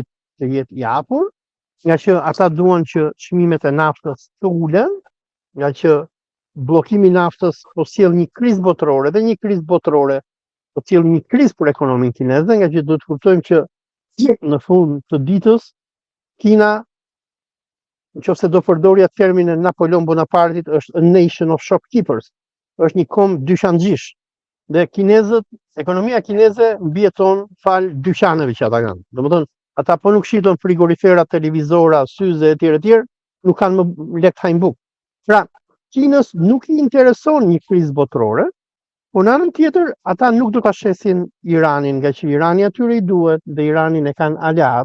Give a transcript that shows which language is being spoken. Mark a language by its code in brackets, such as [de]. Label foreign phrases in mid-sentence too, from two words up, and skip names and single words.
[sq] të jetë i hapur, nga që ata duan që çmimet e naftës të ulen, nga që bllokimi i naftës po sjell një krizë botërore dhe një krizë botërore po sjell një krizë për ekonominë kineze, nga që duhet të kuptojmë që në fund të ditës Kina, nëse do përdorja terminin e Napoleon Bonapartit, është [en] a nation of shopkeepers, [sq] është një kom dyqanxhish. Dhe kinezët, ekonomia kineze mbijeton fal dyqaneve që ata kanë. Domethënë, ata po nuk shiton frigorifera, televizora, syze etj, nuk kanë më lek të hajnë bukë. Pra, Kinës nuk i intereson një krizë botërore, por në anën tjetër ata nuk do ta shesin Iranin, nga që Irani atyre i duhet dhe Iranin e kanë aleat.